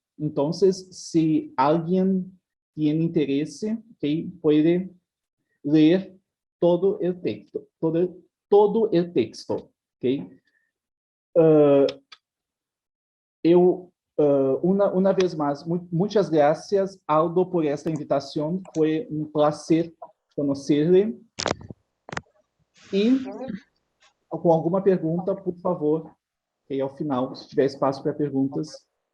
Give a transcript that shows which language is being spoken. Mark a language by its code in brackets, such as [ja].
[pt] Então, se alguém tem interesse, okay, pode ler todo o texto, todo o texto, ok? [es] Una vez más, muchas gracias, Aldo, por esta invitación. Fue un placer conocerle. [pt] E, com alguma pergunta, por favor, que ao final, se tiver espaço para perguntas,